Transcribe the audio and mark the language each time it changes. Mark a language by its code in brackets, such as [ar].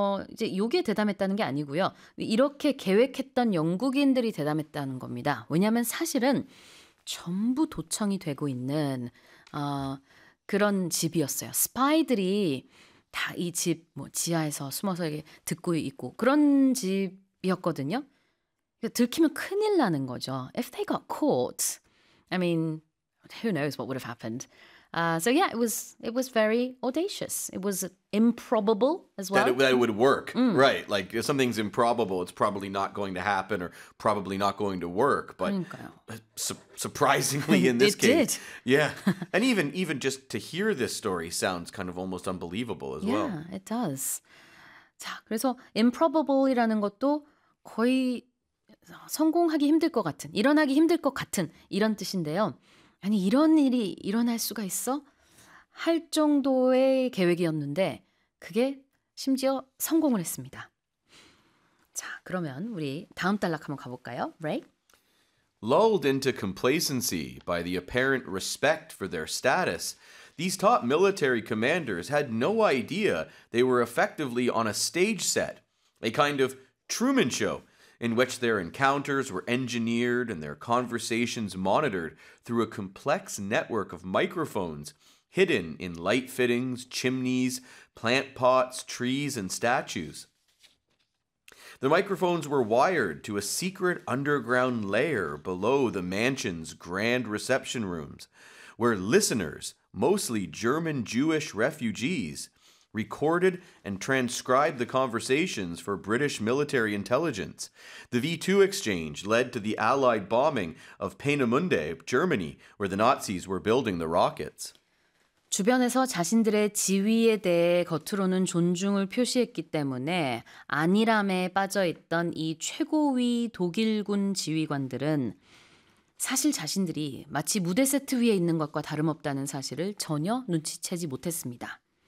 [ko] 이제 요게 대담했다는 게 아니고요. 이렇게 계획했던 영국인들이 대담했다는 겁니다. 왜냐하면 사실은 전부 도청이 되고 있는 그런 집이었어요. 스파이들이 다 이 집 뭐 지하에서 숨어서 이렇게 듣고 있고 그런 집이었거든요. 들키면 큰일 나는 거죠. [en] If they got caught, I mean, who knows what would have happened. So yeah, it was very audacious. It was improbable as well. That it would work, right? Like if something's improbable, it's probably not going to happen or probably not going to work. But surprisingly, in this it case, did. Yeah. And even just to hear this story sounds kind of almost unbelievable as well. Yeah, it does. [ko] 자, 그래서 improbable이라는 것도 거의 성공하기 힘들 것 같은, 일어나기 힘들 것 같은 이런 뜻인데요. 아니 이런 일이 일어날 수가 있어? 할 정도의 계획이었는데 그게 심지어 성공을 했습니다. 자, 그러면 우리 다음 단락 한번 가볼까요? [en] Ray? Lulled into complacency by the apparent respect for their status, these top military commanders had no idea they were effectively on a stage set, a kind of Truman Show, in which their encounters were engineered and their conversations monitored through a complex network of microphones hidden in light fittings, chimneys, plant pots, trees, and statues. The microphones were wired to a secret underground lair below the mansion's grand reception rooms, where listeners, mostly German Jewish refugees, recorded and transcribed the conversations for British military intelligence. The V2 exchange led to the Allied bombing of Peenemünde, Germany, where the Nazis were building the rockets. [ko] 주변에서 자신들의 지위에 대해 겉으로는 존중을 표시했기 때문에 안일함에 빠져있던 이 최고위 독일군 지휘관들은 사실 자신들이 마치 무대 세트 위에 있는 것과 다름없다는 사실을 전혀 눈치채지 못했습니다.